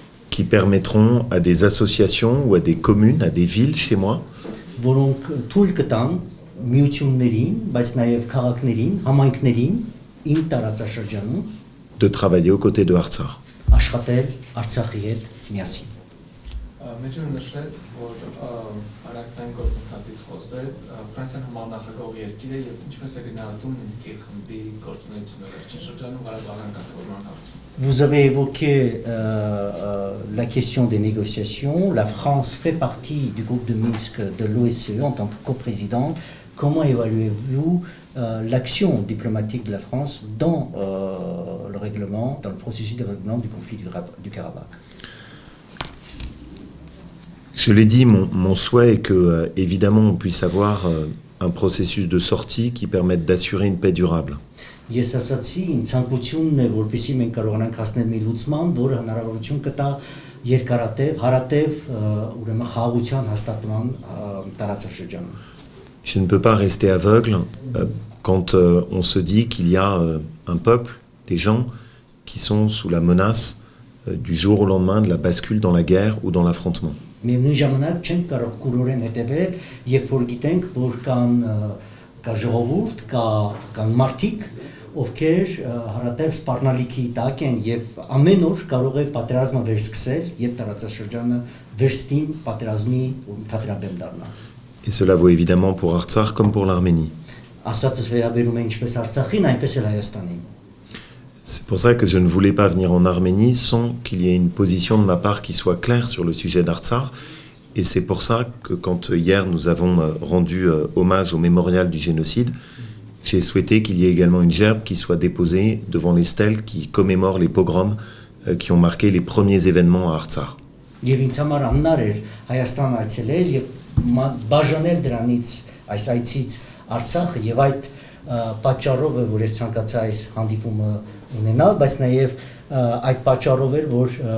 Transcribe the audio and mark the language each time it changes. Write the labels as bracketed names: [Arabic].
[French] qui permettront à des associations ou à des communes, à des villes chez moi, [Armenian] որոնք թույլ կտան միություններին, բայց նաև քաղաքներին, համայնքներին իմ տարածաշրջանում [French] de travailler aux côtés de Artsakh. [Armenian] աշխատել Արցախի հետ միասին։ Մեջուրը նշեց, որ արաքցային գործընթացից խոսեց, Ֆրանսիան համանախագահող երկիր է եւ ինչպես է գնահատում Մինսկի խմբի գործունեությունը վերջին շրջանում Ղարաբաղյան կարգավորման հարցում։ [French] Vous avez évoqué la question des négociations. La France fait partie du groupe de Minsk de l'OSCE en tant que coprésidente. Comment évaluez-vous l'action diplomatique de la France dans le règlement, dans le processus de règlement du conflit du Karabakh? Je l'ai dit, mon souhait est que, évidemment, on puisse avoir un processus de sortie qui permette d'assurer une paix durable. [Armenian] Ես ասացի, իմ ցանկությունն է, որպեսզի մենք կարողանանք հասնել մի լուծման, որը հնարավորություն կտա երկարատև, հարատև, ուրեմն խաղաղության հաստատման տարածաշրջանում։ [French] Je ne peux pas rester aveugle quand on se dit qu'il y a un peuple, des gens qui sont sous la menace du jour au lendemain de la bascule dans la guerre ou dans l'affrontement. [Armenian] Միևնույն ժամանակ չենք կարող կուրորեն հետևել, երբ որ գիտենք, որ կա ժողովուրդ, կան մարդիկ, ովքեր հարատև սպառնալիքի տակ են եւ ամեն օր կարող է պատերազմը վերսկսել եւ տարածաշրջանը վերստին պատերազմի թատրաբեմ դառնա։ [French] Et cela vaut évidemment pour Artsakh comme pour l'Arménie. [Armenian] Ասածս վերաբերում է ինչպես Արցախին, այնպես էլ Հայաստանին։ [French] C'est pour ça que je ne voulais pas venir en Arménie sans qu'il y ait une position de ma part qui soit claire sur le sujet d'Artsakh. Et c'est pour ça que quand hier nous avons rendu hommage au mémorial du génocide, j'ai souhaité qu'il y ait également une gerbe qui soit déposée devant les stèles qui commémorent les pogroms qui ont marqué les premiers événements à Artsakh. [Armenian] Եվ ինձ համար անհնար էր Հայաստան այցելել եւ բաժանել դրանից այս այցից Արցախը եւ այդ պատճառով է, որ ես ցանկացա այս հանդիպումը ունենալ, բայց նաև այդ պատճառով էր, որ